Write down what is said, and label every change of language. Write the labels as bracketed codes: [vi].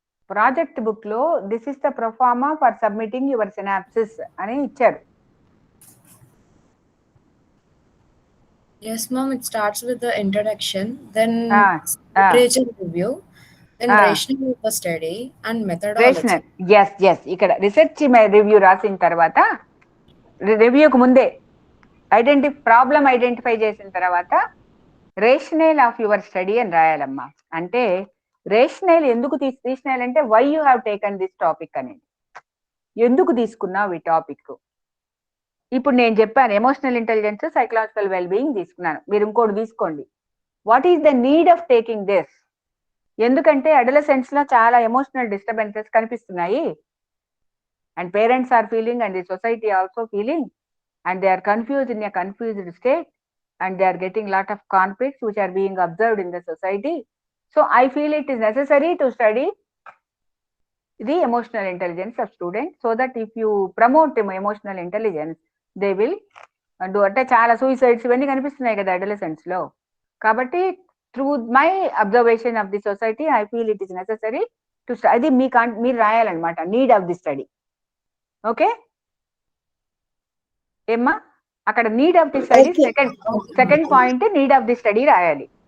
[te] Project book లో [en] this is the proforma for submitting your synopsis [te] అని ఇచ్చారు. [en] Yes, ma'am. It starts with the introduction, then literature review, then rationale of the study and methodology. Yes. [te] ఇక్కడ research review రాసిన తర్వాత, రివ్యూకు ముందే problem identify చేసిన తర్వాత rational of your study అని రాయాలమ్మా. అంటే రేషనల్ ఎందుకు తీసినాల్ అంటే [en] why you have taken this topic [te] అనేది. ఎందుకు తీసుకున్నావు ఈ టాపిక్? ఇప్పుడు నేను చెప్పాను ఎమోషనల్ ఇంటెలిజెన్స్, సైకలాజికల్ వెల్బీయింగ్ తీసుకున్నాను. మీరు ఇంకోటి తీసుకోండి. [en] What is the need of taking this? [te] ఎందుకంటే అడలసెంట్స్ లో చాలా ఎమోషనల్ డిస్టర్బెన్సెస్ కనిపిస్తున్నాయి. [en] And parents are feeling and the society also feeling and they are confused in a confused state and they are getting lot of conflicts which are being observed in the society. So I feel it is necessary to study the emotional intelligence of students so that if you promote emotional intelligence they will do. [te] అంటే చాలా suicides ఇవన్నీ కనిపిస్తున్నాయి కదా adolescents లో. కాబట్టి [en] through my observation of the society I feel it is necessary to [te] అది మీరు రాయాలన్నమాట, need of the study. Okay ఏమ్మా? అక్కడ need of the study second point need of the study రాయాలి.